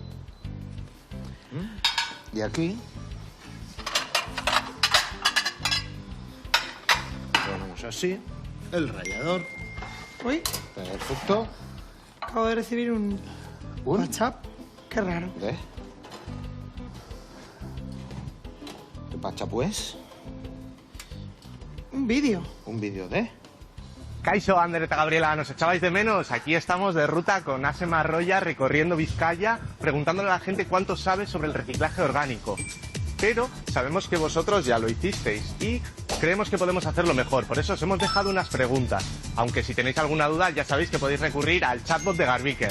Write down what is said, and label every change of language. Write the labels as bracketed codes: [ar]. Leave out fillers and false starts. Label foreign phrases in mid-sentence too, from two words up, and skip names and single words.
[es] Y aquí ponemos así el rallador. Uy, Perfecto. acabo de recibir un WhatsApp. Qué raro. ¿De? ¿Qué pacha pues? Un vídeo. Un vídeo de... Kaixo, Ander eta Gabriela, ¿nos echabais de menos? Aquí estamos de ruta con Asema Arroya recorriendo Vizcaya, preguntándole a la gente cuánto sabe sobre el reciclaje orgánico. Pero sabemos que vosotros ya lo hicisteis y creemos que podemos hacerlo mejor. Por eso os hemos dejado unas preguntas. Aunque si tenéis alguna duda ya sabéis que podéis recurrir al chatbot de Garbiker.